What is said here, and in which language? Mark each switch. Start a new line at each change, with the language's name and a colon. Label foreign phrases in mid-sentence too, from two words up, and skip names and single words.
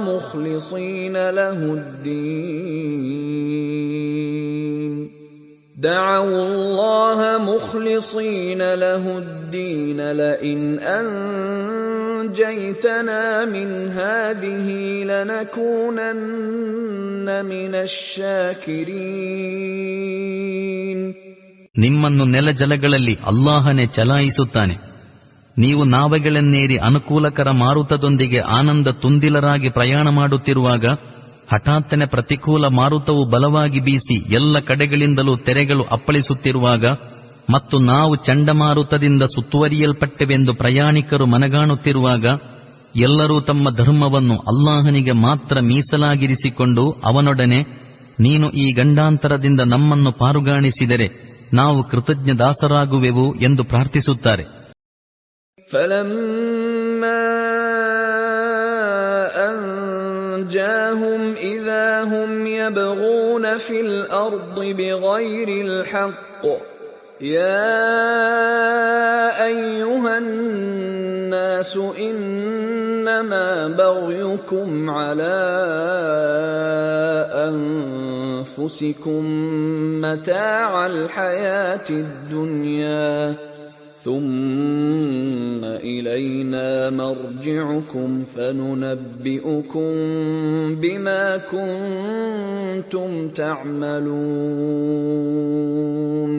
Arabic: مخلصين له الدين لئن أنجيتنا من هذه لنكونن من الشاكرين.
Kannada: ನಿಮ್ಮನ್ನು ನೆಲಜಲಗಳಲ್ಲಿ ಅಲ್ಲಾಹನೇ ಚಲಾಯಿಸುತ್ತಾನೆ. ನೀವು ನಾವೆಗಳನ್ನೇರಿ ಅನುಕೂಲಕರ ಮಾರುತದೊಂದಿಗೆ ಆನಂದ ತುಂದಿಲರಾಗಿ ಪ್ರಯಾಣ ಮಾಡುತ್ತಿರುವಾಗ ಹಠಾತ್ತನೆ ಪ್ರತಿಕೂಲ ಮಾರುತವು ಬಲವಾಗಿ ಬೀಸಿ ಎಲ್ಲ ಕಡೆಗಳಿಂದಲೂ ತೆರೆಗಳು ಅಪ್ಪಳಿಸುತ್ತಿರುವಾಗ ಮತ್ತು ನಾವು ಚಂಡಮಾರುತದಿಂದ ಸುತ್ತುವರಿಯಲ್ಪಟ್ಟೆವೆಂದು ಪ್ರಯಾಣಿಕರು ಮನಗಾಣುತ್ತಿರುವಾಗ ಎಲ್ಲರೂ ತಮ್ಮ ಧರ್ಮವನ್ನು ಅಲ್ಲಾಹನಿಗೆ ಮಾತ್ರ ಮೀಸಲಾಗಿರಿಸಿಕೊಂಡು ಅವನೊಡನೆ ನೀನು ಈ ಗಂಡಾಂತರದಿಂದ ನಮ್ಮನ್ನು ಪಾರುಗಾಣಿಸಿದರೆ ನಾವು ಕೃತಜ್ಞ ದಾಸರಾಗುವೆವು ಎಂದು ಪ್ರಾರ್ಥಿಸುತ್ತಾರೆ.
Arabic: أنجاهم إذا هم يبغون في الأرض بغير الحق يا أيها الناس إنما بغيكم على أنفسكم متاع الحياة الدنيا ثم إلينا مرجعكم فننبئكم بما كنتم تعملون.